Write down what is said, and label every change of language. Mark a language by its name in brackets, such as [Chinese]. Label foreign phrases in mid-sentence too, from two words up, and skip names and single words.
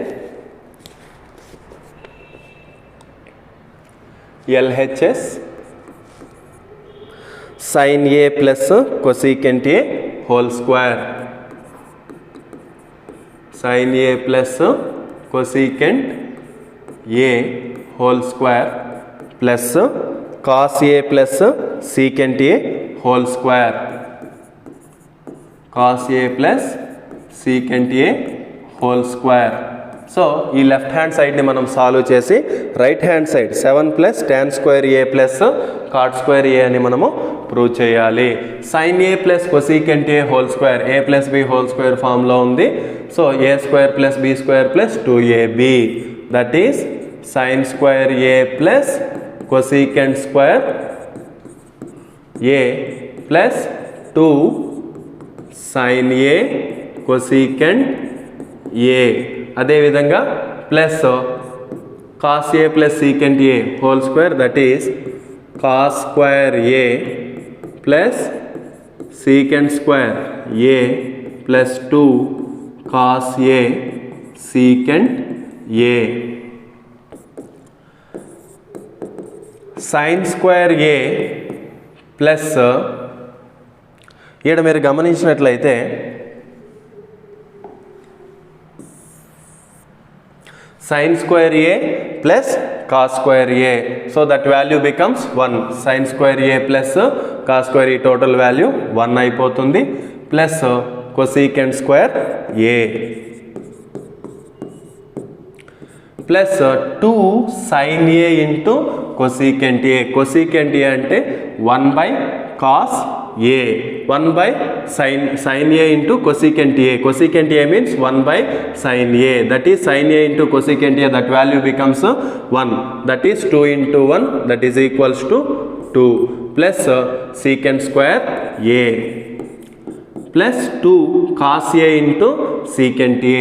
[English] LHS sine A plus cosecant A whole square, sine A plus cosecant A whole square plus cos A plus secant A whole square, cos a plus secant a whole square. సో ఈ left hand side [Telugu] మనం సాల్వ్ చేసి [English] right hand side 7 plus tan square A plus cot square A [Telugu] అని మనము ప్రూవ్ చేయాలి. [English] sine A plus cosecant A whole square, A plus B whole square form ఉంది. so A square plus B square plus 2ab, that is sine square A plus cosecant square A plus 2 sin a cosecant a. అదేవిధంగా plus cos a plus secant a whole square, that is cos square a plus secant square a plus 2 cos a secant a. sin square a plus [Telugu] ఇక్కడ మీరు గమనించినట్లయితే [English] sin square A plus cos square A, so that value becomes 1. sin square A plus cos square ఈ total value 1 అయిపోతుంది, plus cosecant square A plus 2 sin A into cosecant A. cosecant A అంటే 1 by cos a, 1 by sin a into cosecant a. Cosecant a means 1 by sin a, that is sin a into cosecant a, that value becomes 1, that is 2 into 1, that is equals to 2, plus secant square a plus 2 cos a into secant a.